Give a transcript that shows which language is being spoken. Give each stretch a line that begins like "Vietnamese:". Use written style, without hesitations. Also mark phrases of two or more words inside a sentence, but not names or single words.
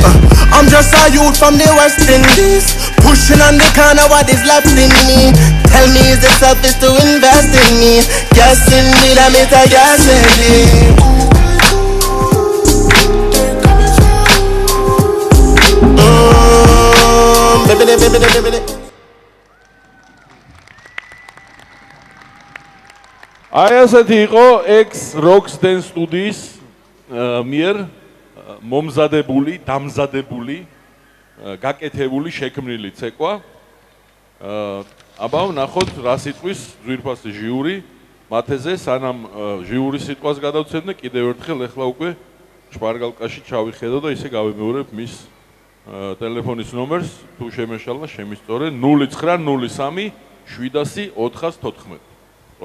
English: I'm just a youth from the West Indies. Pushing on the corner what is left in me. Tell me is it selfish to invest in me. Yes indeed, I mean yes indeed. Baby.
Georgian: აი ასეთი იყო X Rocks Dance სტუდიის მიერ მომზადებული, დამზადებული, გაკეთებული, შექმნილი ცეკვა. აბა ვნახოთ რა სიტყვის ძვირფასი ჟიური მათეზე, სანამ ჟიურის სიტყვას გადავცემდე, კიდევ ერთხელ ეხლა უკვე შპარგალკაში ჩავიხედო და ისე გავიმეორებ მის ტელეფონის ნომერს, თუ შემეშალა შემისწორე 0903 700 414.